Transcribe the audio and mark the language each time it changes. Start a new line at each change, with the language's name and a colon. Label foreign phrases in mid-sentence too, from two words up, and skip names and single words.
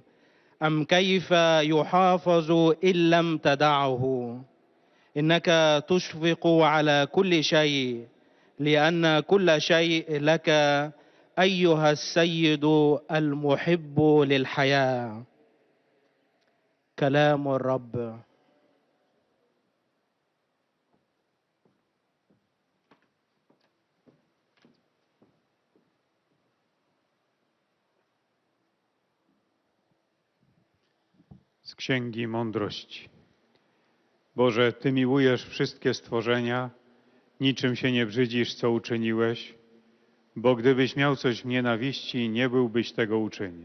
Arabic: أم كيف يحافظ إن لم تدعه؟ إنك تشفق على كل شيء لأن كل شيء لك أيها السيد المحب للحياة. كلام الرب.
Polish: Z Księgi Mądrości. Boże, Ty miłujesz wszystkie stworzenia, niczym się nie brzydzisz, co uczyniłeś, bo gdybyś miał coś w nienawiści, nie byłbyś tego uczynił.